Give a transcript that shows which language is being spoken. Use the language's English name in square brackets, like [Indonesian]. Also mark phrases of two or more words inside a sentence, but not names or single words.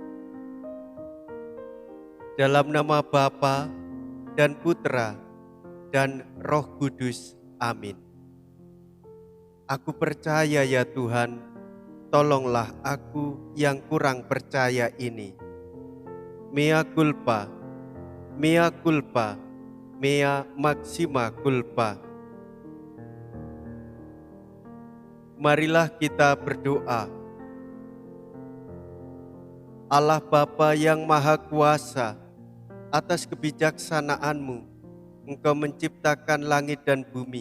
[Indonesian] Dalam nama Bapa dan Putra dan Roh Kudus. Amin. Aku percaya ya Tuhan, tolonglah aku yang kurang percaya ini. [Latin] Mea culpa, mea culpa, mea maxima culpa. [Indonesian] Marilah kita berdoa. Allah Bapa yang Maha Kuasa, atas kebijaksanaan-Mu, Engkau menciptakan langit dan bumi.